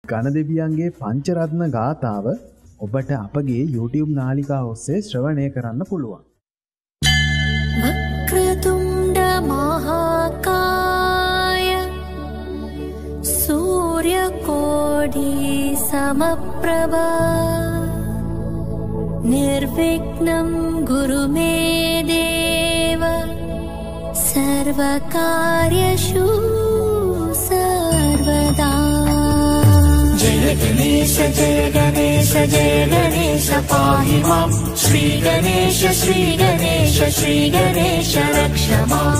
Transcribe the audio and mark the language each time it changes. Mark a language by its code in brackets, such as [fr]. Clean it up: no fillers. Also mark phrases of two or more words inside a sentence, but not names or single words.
[si] ගණදෙවියන්ගේ පංචරත්න ගාථාව ඔබට අපගේ YouTube නාලිකාව ඔස්සේ ශ්‍රවණය කරන්න පුළුවන්. [sa] වක්‍රතුණ්ඩ මහාකාය සූර්යකෝටි समप्रभा निर्विघ्नं गुरु मे देव सर्वकार्येषु सर्वदा. जय गणेश पाहि मां श्री गणेश रक्ष मां.